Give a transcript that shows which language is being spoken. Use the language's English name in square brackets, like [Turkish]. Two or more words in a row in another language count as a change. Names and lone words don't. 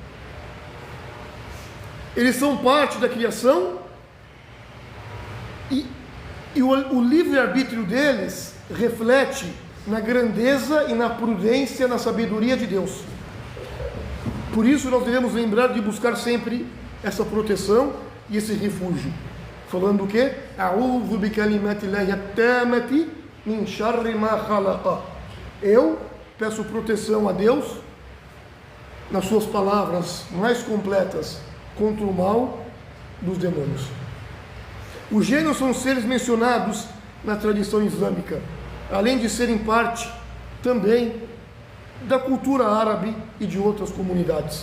[Portuguese] Eles são parte da criação e o livre-arbítrio deles reflete na grandeza e na prudência, na sabedoria de Deus. Por isso nós devemos lembrar de buscar sempre essa proteção e esse refúgio. Falando o quê? [Arabic] أعوذ بكلمات الله التامات من شر ما خلق. [Portuguese] Eu peço proteção a Deus nas suas palavras mais completas contra o mal dos demônios. Os gênios são seres mencionados na tradição islâmica, além de serem parte também da cultura árabe e de outras comunidades.